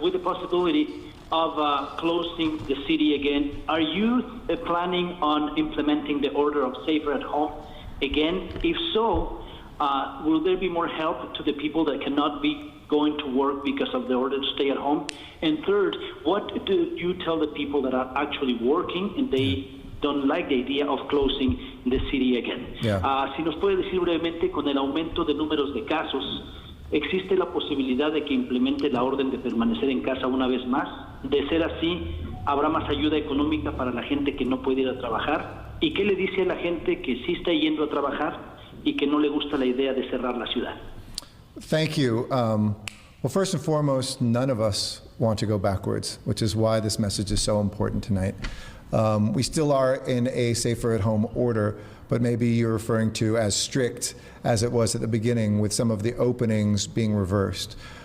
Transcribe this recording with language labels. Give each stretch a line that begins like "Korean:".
English: With the possibility of closing the city again, are you planning on implementing the order of safer at home again? If so, will there be more help to the people that cannot be going to work because of the order to stay at home? And third, what do you tell the people that are actually working and they don't like the idea of closing the city again? Yeah.
Spanish: Si nos puede decir brevemente, con el aumento de números de casos, ¿existe la posibilidad de que implemente la orden de permanecer en casa una vez más? De ser así, ¿habrá más ayuda económica para la gente que no puede ir a trabajar? ¿Y qué le dice a la gente que sí está yendo a trabajar y que no le gusta la idea de cerrar la ciudad?
English: Thank you. Well, first and foremost, none of us want to go backwards, which is why this message is so important tonight. We still are in a safer at home order, but maybe you're referring to as strict as it was at the beginning, with some of the openings being reversed.